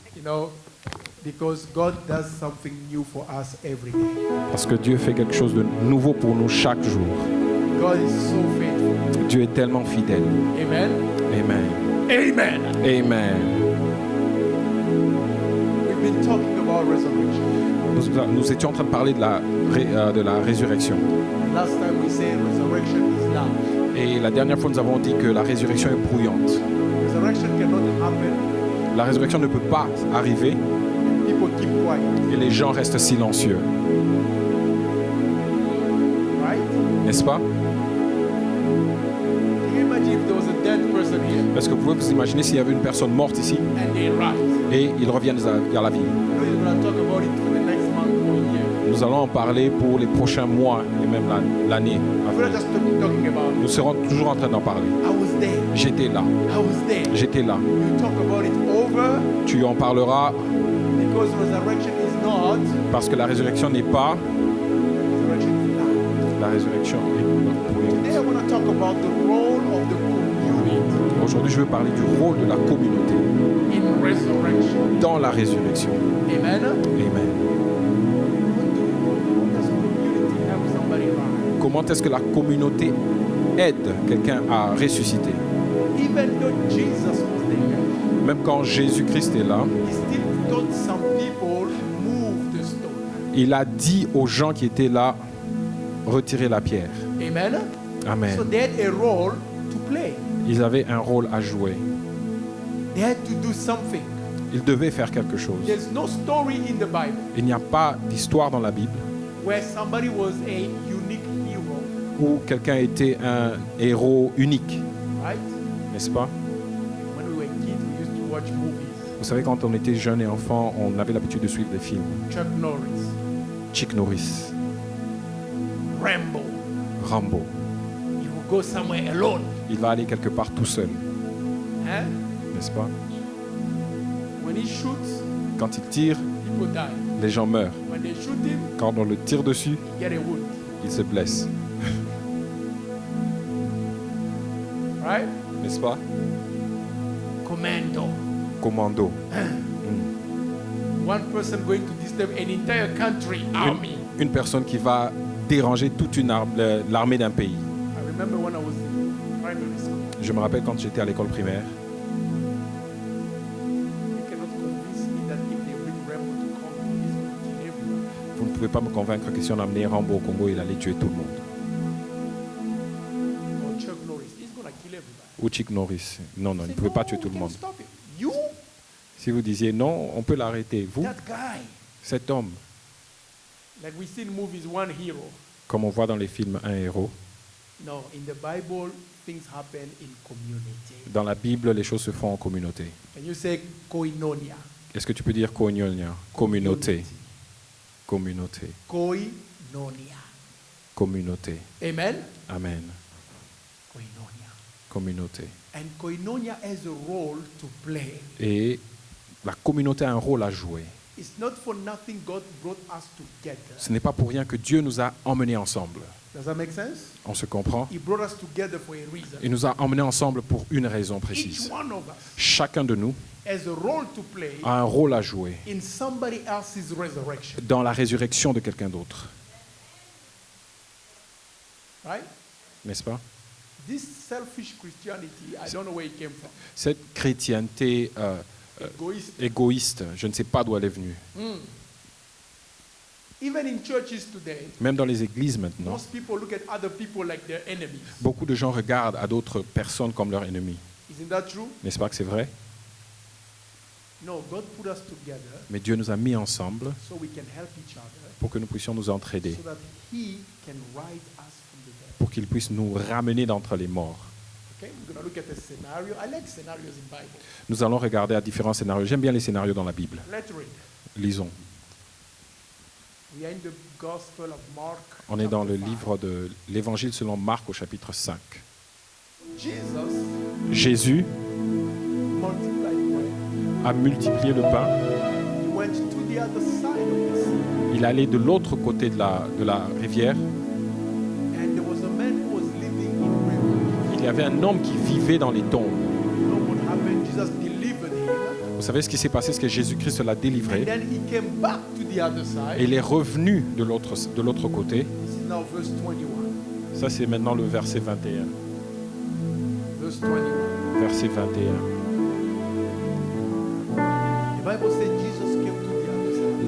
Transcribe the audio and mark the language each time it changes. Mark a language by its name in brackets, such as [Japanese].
[English] you know, because God does something new for us every day. [French] parce que Dieu fait quelque chose de nouveau pour nous chaque jour. [English] God is so faithful. [French] Dieu est tellement fidèle. [English] Amen. [French] Amen. [English] Amen. [French] Amen. [English] We've been talking about resurrection. [French] Nous étions en train de parler de la résurrection. [English] Last time we said resurrection is loud. [French] Et la dernière fois, nous avons dit que la résurrection est bruyante. [English] Resurrection cannot happen. [French] La résurrection ne peut pas arriver [English] People keep quiet, [French] et les gens restent silencieux. [English] right? [French] N'est-ce pas? [English] Can you imagine if there was a dead person here [French] Est-ce que vous pouvez vous imaginer s'il y avait une personne morte ici [English] and they rise? [French] et ils reviennent à la vie? [English] You know you're going to talk about it for the next month or year. [French] Nous allons en parler pour les prochains mois et même l'année à [English] We're not [French] venir. [English] just talking about it. [French] Nous serons toujours en train d'en parler. [English] I was there. [French] J'étais là. [English] I was there. [French] J'étais là. [English] You talk about it over [French] Tu en parleras [English] because resurrection is not. [French] parce que la résurrection n'est pas [English] Resurrection is not. [French] la résurrection est bruyante. [English] Today I want to talk about the role of the community [French] Aujourd'hui, je veux parler du rôle de la communauté [English] in resurrection. [French] dans la résurrection. [English] Amen. [French] Amen. [English] How does community help somebody rise? [French] Comment est-ce que la communauté aide quelqu'un à ressusciter? [English] Even though Jesus was there, [French] Même quand Jésus-Christ est là, [English] he still told some people move the stone. [French] il a dit aux gens qui étaient là, retirez la pierre. [English] Amen. So [French] Amen. [English] they had a role to play. [French] Ils avaient un rôle à jouer. [English] They had to do something. [French] Ils devaient faire quelque chose. [English] There's no story in the Bible [French] Il n'y a pas d'histoire dans la Bible [English] where somebody was a unique hero, [French] où quelqu'un était un héros unique, [English] right? [French] n'est-ce pas? [English] When we were kids, we used to watch movies. [French] Vous savez, quand on était jeune et enfant, on avait l'habitude de suivre des films. [English] Chuck Norris, [French] Chuck Norris, [English] Rambo. [French] Rambo. [English] He will go somewhere alone. [French] Il va aller quelque part tout seul, [English] Huh? [French] n'est-ce pas? [English] When he shoots, [French] Quand il tire, [English] people die. [French] les gens meurent. [English] When they shoot him, [French] Quand on le tire dessus, [English] he get a wound. [French] il se blesse, [English] Right? [French] n'est-ce pas? [English] Commando. [French] Commando. [English] One person going to disturb an entire country, army. [French] Une personne qui va déranger toute l'armée d'un pays. [English] I remember when I was in primary school. [French] Je me rappelle quand j'étais à l'école primaire, [English] You cannot convince me that if they bring Rambo to Congo, he's going to kill everyone. [French] vous ne pouvez pas me convaincre que si on amenait Rambo au Congo, il allait tuer tout le monde. [English] Or Chuck Norris, he's going to kill everybody. [French] Ou Chuck Norris. Non, non, il ne [English] Say, [French] pouvait pas [English] "No, [French] tuer tout [English] we [French] le [English] can [French] monde. [English] stop it." You, [French] Si vous disiez non, on peut l'arrêter. Vous, [English] that guy. [French] cet homme, [English] Like we see in movies, one hero. [French] comme on voit dans les films, un héros. [English] No, in the Bible, things happen in community. [French] Dans la Bible, les choses se font en communauté. [English] Can you say koinonia? [French] Est-ce que tu peux dire koinonia? Communauté. Communauté. [English] Koinonia. [French] Communauté. [English] Amen? [French] Amen. [English] Koinonia. [French] Communauté. [English] And koinonia has a role to play. [French] Et la communauté a un rôle à jouer. [English] It's not for nothing God brought us together. [French] Ce n'est pas pour rien que Dieu nous a emmenés ensemble. [English] Does that make sense? [French] On se comprend? [English] He brought us together for a reason. [French] Il nous a emmenés ensemble pour une raison [English] Each [French] précise. [English] one of us [French] Chacun de nous [English] has a role to play [French] a un rôle à jouer [English] in somebody else's resurrection. [French] dans la résurrection de quelqu'un d'autre. [English] Right? [French] N'est-ce pas? [English] This selfish Christianity, I don't know where it came from. [French] Cette chrétienté [English] Egoist. [French] égoïste, je ne sais pas d'où elle est venue. [English] Even in churches today, [French] Même dans les églises maintenant, [English] most people look at other people like their enemies. [French] beaucoup de gens regardent à d'autres personnes comme leurs ennemis. [English] Isn't that true? [French] N'est-ce pas que c'est vrai? [English] No, God put us together [French] Mais Dieu nous a mis ensemble [English] so we can help each other, [French] pour que nous puissions nous entraider, [English] so that He can rise us from the dead. [French] pour qu'il puisse nous ramener d'entre les morts. [English] Okay, we're going to look at a scenario. I like scenarios in Bible. [French] Nous allons regarder à différents scénarios. J'aime bien les scénarios dans la Bible. [English] Let's read. [French] Lisons. [English] We are in the Gospel of Mark. [French] On est dans le [English] chapter 5. [French] livre de l'Évangile selon Marc au chapitre 5. [English] Jesus [French] Jésus [English] multiplied bread. [French] a multiplié le pain. [English] He went to the other side of the sea. [French] Il allait de l'autre côté de la rivière. [English] And there was a man who was living in river. [French] qu'il y avait un homme qui vivait dans les tombes. [English] You know what happened? Jesus delivered him. [French] Vous savez ce qui s'est passé, c'est que Jésus-Christ l'a [English] And [French] délivré. [English] then he came back to the other side. [French] Et il est revenu de l'autre côté. [English] This is now verse 21. [French] Ça, c'est maintenant le verset 21. [English] Verse 21. [French] Verset 21. [English] The Bible says Jesus came to the other side.